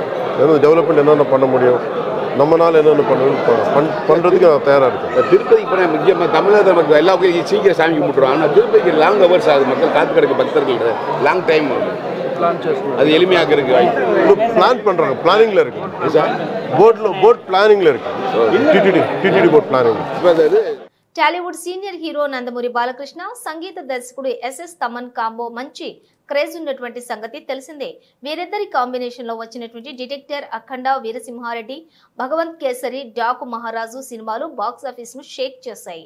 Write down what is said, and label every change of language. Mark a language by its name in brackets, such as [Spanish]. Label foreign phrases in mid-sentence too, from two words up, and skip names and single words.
[Tamil] ஏன்னா டெவலப்மெண்ட் என்னென்ன பண்ண முடியும், நம்மளால் என்னென்ன பண்ணுறதுக்கு நான் தயாராக இருக்கேன். திருப்பதிக்கு போனால் முக்கியமாக தமிழக மக்கள் எல்லா கோயிலும் சீக்கிரம் சாமி கும்பிட்டுருவாங்க. ஆனால் திருப்பதிக்கு [English] long hours [Tamil] ஆகுது. மக்கள் காத்து கிடக்கு பக்தர்கள் [English] long time [Tamil] அது எளிமையாக இருக்கு. பிளான் பண்ணுறாங்க, பிளானிங்கில் இருக்கு. போட் பிளானிங்கில் இருக்கு. டிடிடி [English] board planning. [Telugu] టాలీవుడ్ సీనియర్ హీరో నందమూరి బాలకృష్ణ సంగీత దర్శకుడు ఎస్ఎస్ తమన్ కాంబో మంచి క్రేజ్ ఉన్నటువంటి సంగతి తెలిసిందే. వీరిద్దరి కాంబినేషన్ లో వచ్చినటువంటి డిటెక్టర్, అఖండ, వీరసింహారెడ్డి, భగవంత్ కేసరి, డాకు మహారాజు సినిమాలు [English] box office [Telugu] ను షేక్ చేశాయి.